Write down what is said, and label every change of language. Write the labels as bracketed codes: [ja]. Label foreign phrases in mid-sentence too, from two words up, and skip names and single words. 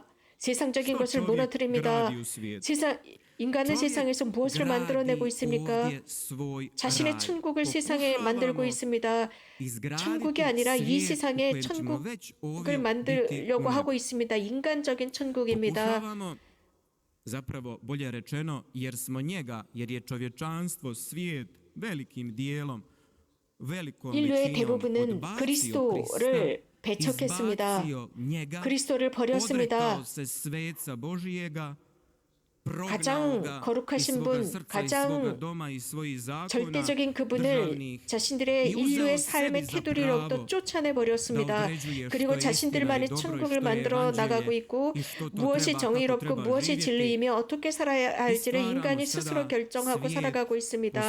[ko] 세상적인 것을 무너뜨립니다. 인간은 세상에서 무엇을 만들어내고 있습니까? 자신의 천국을 세상에 만들고 있습니다. 천국이 아니라 이 세상에 천국을 만들려고 하고 있습니다. 인간적인 천국입니다. [hr] Zapravo bolje rečeno jer smo njega, jer je čovječanstvo, svijet velikim dijelom, velikom [ko] 인류의 [hr] većinom [ko] 대부분은 [hr] odbacio [ko] 그리스도를 [hr] Krista, [ko] 배척했습니다. [hr] izbacio njega, [ko] 그리스도를 버렸습니다. [hr] odrekao se sveca Božijega, [ko] 가장 거룩하신 분, 가장 절대적인 그분을 자신들의 인류의 삶의 테두리로부터 쫓아내버렸습니다. 그리고 자신들만의 천국을 만들어 나가고 있고 무엇이 정의롭고 무엇이 진리이며 어떻게 살아야 할지를 인간이 스스로 결정하고 살아가고 있습니다.